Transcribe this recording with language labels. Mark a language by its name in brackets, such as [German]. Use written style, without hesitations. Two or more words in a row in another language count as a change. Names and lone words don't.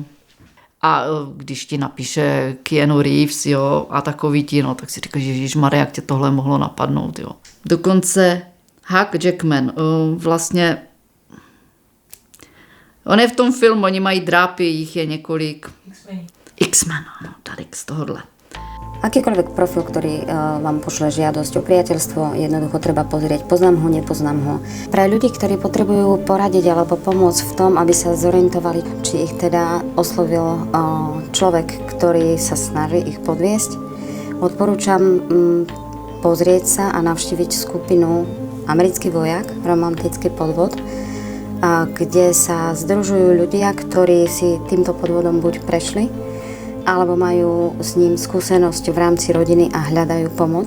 [Czech] A když ti napíše Keanu Reeves, jo, a takový ti, no, tak si říkáš, ježišmarja, jak tě tohle mohlo napadnout, jo. Dokonce Hugh Jackman, vlastně, on je v tom filmu, oni mají drápy, jich je několik. X-Men, no, tady z tohohle. [Slovak] Akýkoľvek profil, ktorý vám pošle žiadosť o priateľstvo, jednoducho treba pozrieť, poznám ho, nepoznám ho. Pre ľudí, ktorí potrebujú poradiť alebo pomôcť v tom, aby sa zorientovali, či ich teda oslovil človek, ktorý sa snaží ich podviesť, odporúčam pozrieť sa a navštíviť skupinu Americký vojak, romantický podvod, kde sa združujú ľudia, ktorí si týmto podvodom buď prešli, alebo majú s ním skúsenosť v rámci rodiny a hľadajú pomoc.